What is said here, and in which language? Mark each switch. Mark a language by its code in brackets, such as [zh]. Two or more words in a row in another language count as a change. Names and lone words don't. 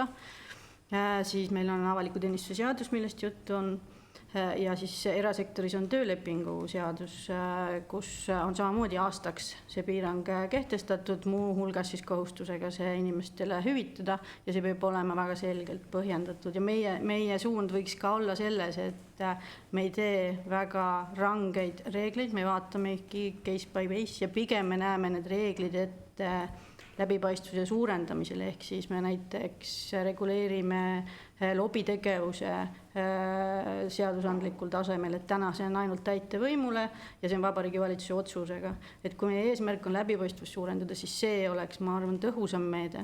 [et] Siis meil on avaliku teenistuse seadus, millest juttu on, ja siis erasektoris on töölepingu seadus, kus on samamoodi aastaks see piirang kehtestatud, muu hulgas siis kohustusega see inimestele hüvitada ja see peab olema väga selgelt põhjendatud ja meie suund võiks ka olla selles, et me ei tee väga rangeid reegleid, me vaatame [en] case by case [et] ja pigem me näeme need reeglid ette läbipaistvuse suurendamisel, ehk siis me näiteks reguleerime lobitegevuse seadusandlikul tasemel, et täna see on ainult täitevvõimule ja see on Vabariigi Valitsuse otsusega. Et kui meie eesmärk on läbipaistvust suurendada, siis see oleks, ma arvan, tõhusam meede.